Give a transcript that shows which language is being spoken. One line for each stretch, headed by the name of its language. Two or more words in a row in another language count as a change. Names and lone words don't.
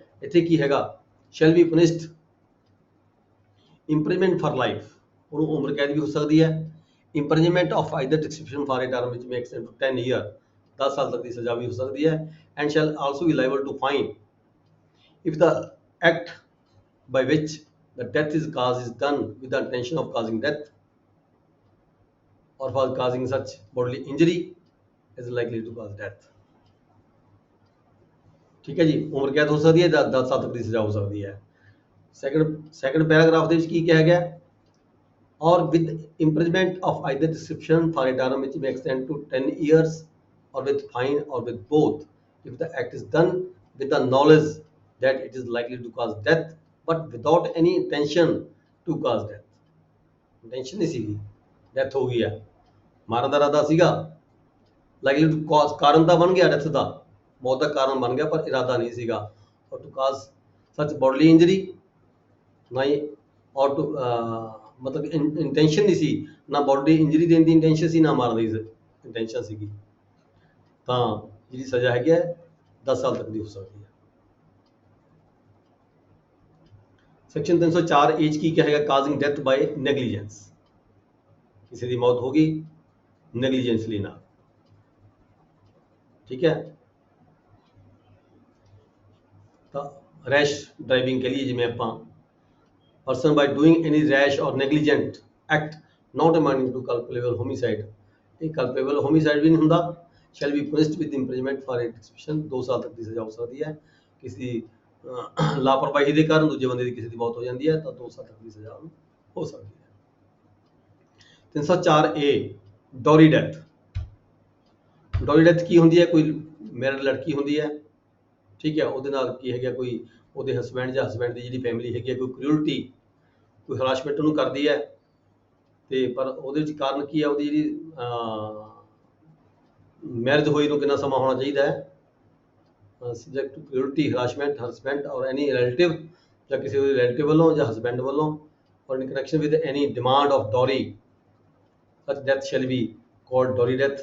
Punjabi: ਇੱਥੇ ਕੀ ਹੈਗਾ,
English: shall be punished imprisonment for life,
Punjabi: ਉਹਨੂੰ ਉਮਰ ਕੈਦ ਵੀ ਹੋ ਸਕਦੀ ਹੈ।
English: imprisonment of either description for a term which may extend to 10 year,
Punjabi: 10 ਸਾਲ ਤੱਕ ਦੀ ਸਜ਼ਾ ਵੀ ਹੋ ਸਕਦੀ ਹੈ।
English: and shall also be liable to fine if the act by which the death is caused is done with the intention of causing death or for causing such bodily injury is likely to cause death।
Punjabi: ਠੀਕ ਹੈ ਜੀ, ਉਮਰ ਕੈਦ ਹੋ ਸਕਦੀ ਹੈ, 10 ਸਾਲ ਤੱਕ ਦੀ ਸਜ਼ਾ ਹੋ ਸਕਦੀ ਹੈ।
English: second paragraph
Punjabi: ਦੇ ਵਿੱਚ ਕੀ ਕਿਹਾ ਗਿਆ,
English: or with imprisonment of either description for a term which may extend to 10 years or with fine or with both if the act is done with the knowledge that it is likely to cause death but without any intention to cause death।
Punjabi: ਇੰਟੈਂਸ਼ਨ ਨਹੀਂ ਸੀਗੀ, ਡੈਥ ਹੋ ਗਈ ਹੈ, ਮਾਰਨ ਦਾ ਇਰਾਦਾ ਸੀਗਾ,
English: likely to cause
Punjabi: ਕਾਰਨ ਤਾਂ ਬਣ ਗਿਆ, ਡੈਥ ਦਾ ਮੌਤ ਦਾ ਕਾਰਨ ਬਣ ਗਿਆ ਪਰ ਇਰਾਦਾ ਨਹੀਂ ਸੀਗਾ।
English: or to cause such bodily injury,
Punjabi: ਨਾ ਹੀ
English: or to
Punjabi: ਮਤਲਬ ਇੰਟੈਂਸ਼ਨ ਨਹੀਂ ਸੀ, ਨਾ
English: body injury
Punjabi: ਦੇਣ ਦੀ ਇੰਟੈਂਸ਼ਨ ਸੀ, ਨਾ ਮਾਰਨ ਦੀ ਇੰਟੈਂਸ਼ਨ ਸੀਗੀ, ਤਾਂ ਜਿਹੜੀ ਸਜ਼ਾ ਹੈਗੀ ਹੈ 10 ਸਾਲ ਤੱਕ ਦੀ ਹੋ ਸਕਦੀ ਹੈ। ਸੈਕਸ਼ਨ 304 ਏ 'ਚ ਕੀ ਕਹੇਗਾ,
English: causing death by negligence,
Punjabi: ਕਿਸੇ ਦੀ ਮੌਤ ਹੋ ਗਈ ਨੈਗਲੀਜੈਂਸਲੀ ਨਾਲ, ਠੀਕ ਹੈ। ਤਾਂ
English: rash driving
Punjabi: ਕੇ ਲਈ ਜਿਵੇਂ ਆਪਾਂ
English: person by doing any rash or negligent act not amounting to culpable homicide,
Punjabi: ਇਹ
English: culpable homicide
Punjabi: ਵੀ ਨਹੀਂ ਹੁੰਦਾ,
English: shall be punished with imprisonment for execution,
Punjabi: 2 ਸਾਲ ਤੱਕ ਦੀ ਸਜ਼ਾ ਹੋ ਸਕਦੀ ਹੈ। ਕਿਸੇ ਲਾਪਰਵਾਹੀ ਦੇ ਕਾਰਨ ਦੂਜੇ ਬੰਦੇ ਦੀ ਕਿਸੇ ਦੀ ਮੌਤ ਹੋ ਜਾਂਦੀ ਹੈ ਤਾਂ 2 ਸਾਲ ਤੱਕ ਦੀ ਸਜ਼ਾ ਉਹਨੂੰ ਹੋ ਸਕਦੀ ਹੈ।
English: 304A dowry death. dowry death
Punjabi: ਕੀ ਹੁੰਦੀ ਹੈ? ਕੋਈ ਮੈਰਿਡ ਲੜਕੀ ਹੁੰਦੀ ਹੈ, ਠੀਕ ਹੈ, ਉਹਦੇ ਨਾਲ ਕੀ ਹੈਗਾ, ਕੋਈ ਉਹਦੇ ਹਸਬੈਂਡ ਜਾਂ ਹਸਬੈਂਡ ਦੀ ਜਿਹੜੀ ਫੈਮਿਲੀ ਹੈਗੀ ਹੈ, ਕੋਈ ਕ੍ਰਿਊਲਟੀ, ਕੋਈ ਹਰਾਸ਼ਮੈਂਟ ਉਹਨੂੰ ਕਰਦੀ ਹੈ, ਤੇ ਪਰ ਉਹਦੇ ਵਿੱਚ ਕਾਰਨ ਕੀ ਹੈ, ਉਹਦੀ ਜਿਹੜੀ ਮੈਰਿਜ ਹੋਈ ਨੂੰ ਕਿੰਨਾ ਸਮਾਂ ਹੋਣਾ ਚਾਹੀਦਾ ਹੈ,
English: subject to cruelty, harassment, husband or any relative,
Punjabi: ਜਾਂ ਕਿਸੇ ਉਹਦੇ ਰਿਲੇਟਿਵ ਵੱਲੋਂ ਜਾਂ ਹਸਬੈਂਡ ਵੱਲੋਂ,
English: or in connection with any demand of dowry, such death shall be called dowry death.